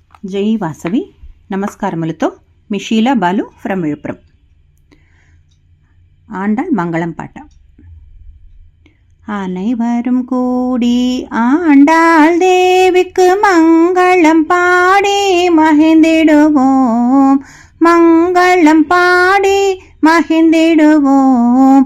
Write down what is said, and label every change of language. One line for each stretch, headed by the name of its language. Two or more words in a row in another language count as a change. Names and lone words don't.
Telugu: జై వాసవి. నమస్కారములతో మీ షీలా బాలు ఫ్రమ్ విழுப்புరం.
Tamil: ஆண்டாள் மங்களம் பாட்ட. அனைவரும் கூடி ஆண்டாள் தேவிக்கு மங்களம் பாடி மகிழ்ந்திடுவோம், மங்களம் பாடி மகிழ்ந்திடுவோம்.